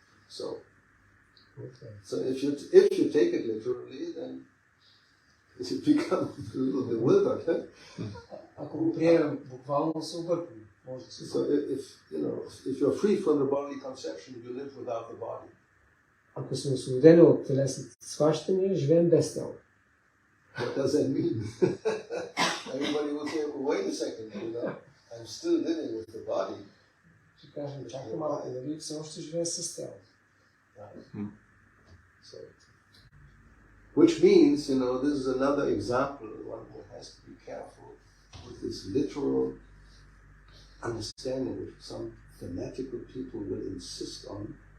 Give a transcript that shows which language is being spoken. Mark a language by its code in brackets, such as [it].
[en] So if you take it literally, then it becomes a little bewildered. [bg] Ако го приемем буквално, се объркваме. [en] So if you're free from the bodily conception, you live without the body. [bg] Ако сме освободени от телесните схващания, живеем без тяло. [en] What does that mean? Everybody will say, wait a second, I'm still living with the body. [bg] Ще кажем, чакай малко, нали все още живее с тяло. [en] So Which means, this is another example. One has to be careful with this literal understanding which some fanatical people will insist on.